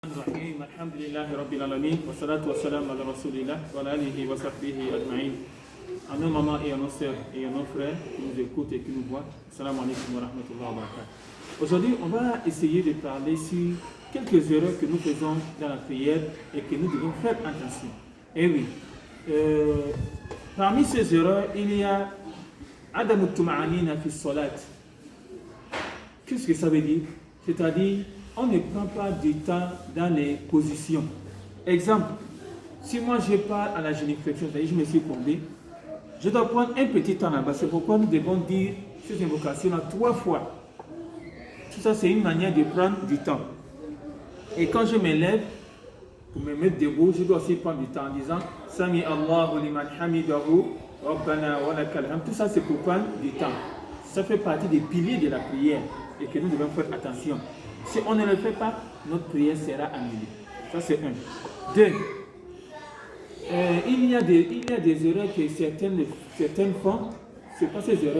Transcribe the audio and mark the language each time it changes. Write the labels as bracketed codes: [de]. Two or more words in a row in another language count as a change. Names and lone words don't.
[ar] الرحيم الحمد لله رب العالمين والصلاة والسلام على رسول الله وعلى آله وصحبه أجمعين. [fr] À nos mamans et à nos sœurs et à nos frères qui nous écoutent et qui nous voient, [ar] السلام عليكم ورحمة الله وبركاته. [fr] Aujourd'hui, on va essayer de parler sur quelques erreurs que nous faisons dans la prière et que nous devons faire attention. Eh oui, parmi ces erreurs, il y a [ar] عدم الطمأنينة في الصلاة. [fr] Qu'est-ce que ça veut dire? C'est-à-dire, on ne prend pas du temps dans les positions. Exemple, si moi je pars à la génuflexion, c'est-à-dire je me suis courbé, je dois prendre un petit temps là-bas. C'est pourquoi nous devons dire ces invocations-là 3 fois. Tout ça, c'est une manière de prendre du temps. Et quand je me lève, pour me mettre debout, je dois aussi prendre du temps en disant [ar] سمع الله لمن حمده ربنا ولك الحمد. [fr] Tout ça, c'est pour prendre du temps. Ça fait partie des piliers de la prière et que nous devons faire attention. Si on ne le fait pas, notre prière sera annulée. Ça, c'est un. 2. Il y a des erreurs que certaines font. Ce n'est pas ces erreurs.